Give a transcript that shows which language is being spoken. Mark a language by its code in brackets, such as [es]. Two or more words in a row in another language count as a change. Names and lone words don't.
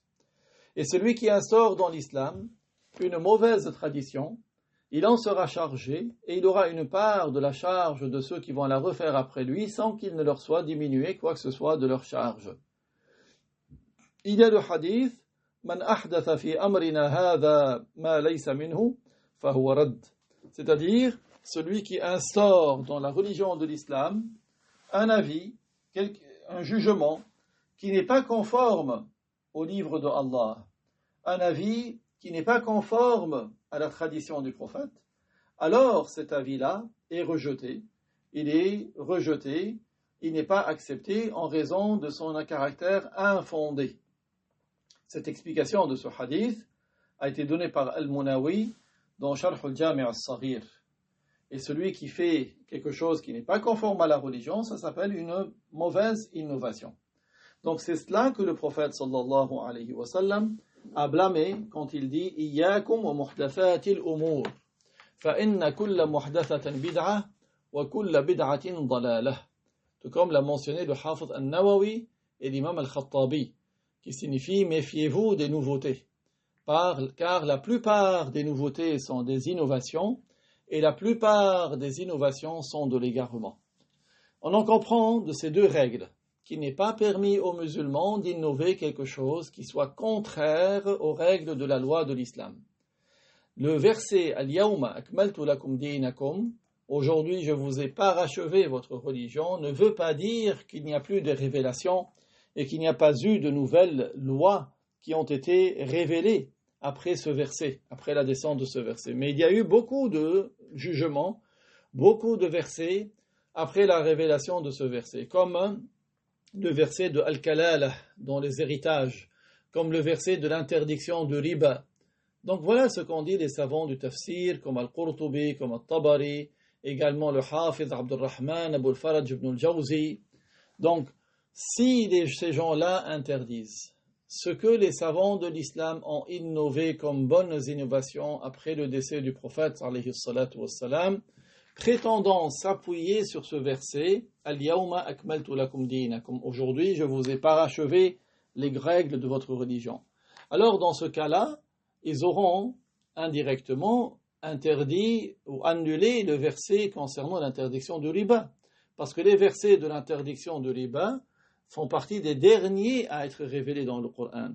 [fr] Et celui qui instaure dans l'islam une mauvaise tradition, il en sera chargé, et il aura une part de la charge de ceux qui vont la refaire après lui, sans qu'il ne leur soit diminué quoi que ce soit de leur charge. Il y a le hadith, [ar] من أحدث في أمرنا هذا ما ليس منه فهو رد. [fr] C'est-à-dire, celui qui instaure dans la religion de l'islam un avis, un jugement, qui n'est pas conforme au livre de Allah, un avis qui n'est pas conforme à la tradition du prophète, alors cet avis-là est rejeté. Il est rejeté, il n'est pas accepté en raison de son caractère infondé. Cette explication de ce hadith a été donnée par Al-Munawi dans Sharh al-Jami' al-Saghir. Et celui qui fait quelque chose qui n'est pas conforme à la religion, ça s'appelle une mauvaise innovation. Donc c'est cela que le prophète [ar] صلى الله عليه وسلم [fr] a blâmé quand il dit « [ar] إياكم ومحدثات الأمور فإن كل محدثة بدعة وكل بدعة ضلالة [fr] » Tout comme l'a mentionné le Hafiz al-Nawawi et l'imam al-Khattabi, qui signifie « Méfiez-vous des nouveautés » car la plupart des nouveautés sont des innovations et la plupart des innovations sont de l'égarement. On en comprend de ces deux règles qu'il n'est pas permis aux musulmans d'innover quelque chose qui soit contraire aux règles de la loi de l'islam. Le verset « [ar] اليوم أكملت لكم دينكم [fr] » aujourd'hui je vous ai parachevé votre religion ne veut pas dire qu'il n'y a plus de révélations et qu'il n'y a pas eu de nouvelles lois qui ont été révélées après ce verset, après la descente de ce verset. Mais il y a eu beaucoup de jugements, beaucoup de versets après la révélation de ce verset, comme le verset de Al-Kalala dans les héritages, comme le verset de l'interdiction de riba. Donc voilà ce qu'ont dit les savants du tafsir, comme Al-Qurtubi, comme Al-Tabari, également le Hafiz Abdurrahman, Abu al-Faraj ibn al-Jawzi. Donc, si ces gens-là interdisent ce que les savants de l'islam ont innové comme bonnes innovations après le décès du prophète, [ar] عليه الصلاة والسلام, [fr] prétendant s'appuyer sur ce verset, [ar] اليوم أكملت لكم دينكم, [fr] aujourd'hui je vous ai parachevé les règles de votre religion. Alors dans ce cas-là, ils auront indirectement interdit ou annulé le verset concernant l'interdiction du riba. Parce que les versets de l'interdiction du riba font partie des derniers à être révélés dans le Coran.